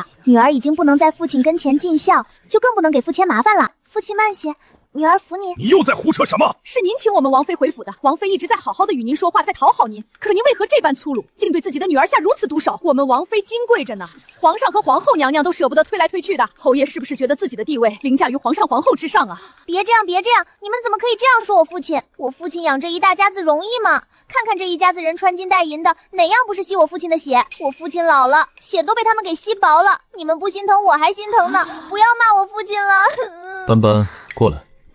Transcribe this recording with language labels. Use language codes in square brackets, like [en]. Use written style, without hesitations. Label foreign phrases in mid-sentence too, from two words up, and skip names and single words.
[zh] 女兒已經不能在父親跟前盡孝，就更不能給父親麻煩了。父親慢些，女兒扶你。你又在胡扯什麼？是您請我們王妃回府的，王妃一直在好好的與您說話，在討好您，可您為何這般粗魯，竟對自己的女兒下如此毒手？我們王妃金貴着呢，皇上和皇後娘娘都捨不得推來推去的。侯爺是不是覺得自己的地位凌駕於皇上皇後之上啊？別這樣，別這樣，你們怎麼可以這樣說我父親？我父親養這一大家子容易嗎？看看這一家子人穿金戴銀的，哪樣不是吸我父親的血？我父親老了，血都被他們給吸薄了。你們不心疼我還心疼呢，不要罵我父親了。斑斑，過來。